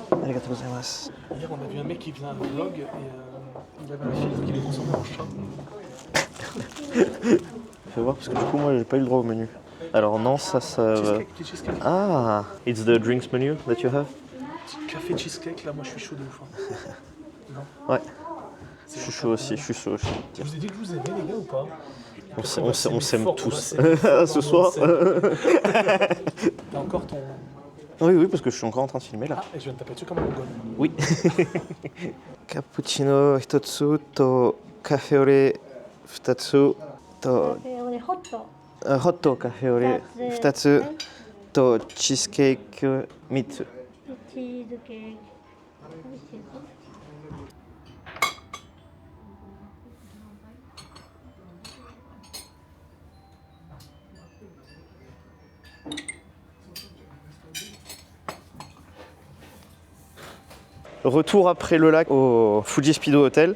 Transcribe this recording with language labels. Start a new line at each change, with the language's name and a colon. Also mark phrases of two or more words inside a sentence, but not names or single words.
Japanese: ありがとうございます.
French: Hier, on a vu un mec qui faisait un vlog et il avait un film qui le transformait en chat. Fais voir parce que du coup moi j'ai pas eu le droit au menu. Alors non, ça Cheesecake, petit cheesecake.
English: Ah, it's the drinks menu that you have?
French: Petit café cheesecake, là, moi je suis chaud de ouf. Hein. Non. Ouais. Je suis chaud aussi, je suis chaud aussi. Je vous ai dit que je vous aimais, les gars, ou pas? On s'aime fort, tous. on va s'aimer fort, Ce on soir. T'as encore ton... Oui, parce que je suis encore en train de filmer là. Ah, et je viens de taper dessus comme un mongol.
Japanese: Oui. カプチーノ一つとカフェオレ二つとカフェオレホットホットカフェオレ二つとチーズケーキ3つ。チーズケーキ美味しいぞ
French: Retour après le lac au Fuji Speedway Hotel.